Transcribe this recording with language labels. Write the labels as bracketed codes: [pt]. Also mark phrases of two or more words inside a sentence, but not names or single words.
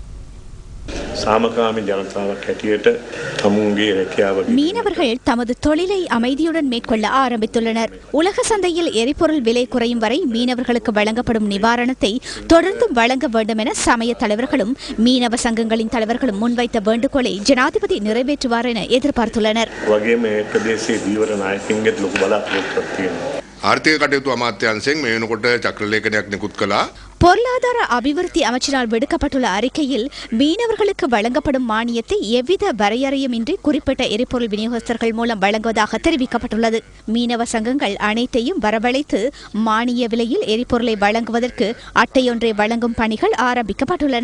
[ta] மீனவர்கள் தமது தொழிலை அமைதியுடன் மேற்கொள்ள ஆரம்பித்துள்ளனர். உலக சந்தையில் எரிபொருள் விலை குறையும் வரை மீனவர்களுக்கு வழங்கப்படும் நிவாரணத்தை தொடர்ந்தும் வழங்க வேண்டும் என சமய தலைவர்களும் மீனவ சங்கங்களின் தலைவர்களும் முன்வைத்த வேண்டுகோளை ஜனாதிபதி நிறைவேற்றுவார் என எதிர்பார்த்துள்ளனர். [si] ආර්ථික කටයුතු අමාත්‍යාංශයෙන් මේ වෙනකොට චක්‍රලේඛනයක් නිකුත් කළා. [ta] பொருளாதார அபிவிருத்தி அமைச்சினால் விடுக்கப்பட்டுள்ள அறிக்கையில் மீனவர்களுக்கு வழங்கப்படும் மானியத்தை எவ்வித வரையறையுமின்றி குறிப்பிட்ட எரிபொருள் விநியோகஸ்தர்கள் மூலம் வழங்குவதாக தெரிவிக்கப்பட்டுள்ளது. மீனவ சங்கங்கள் அனைத்தையும் வரவழைத்து மானிய விலையில் எரிபொருளை வழங்குவதற்கு அட்டையொன்றை வழங்கும் பணிகள் ஆரம்பிக்கப்பட்டுள்ளன.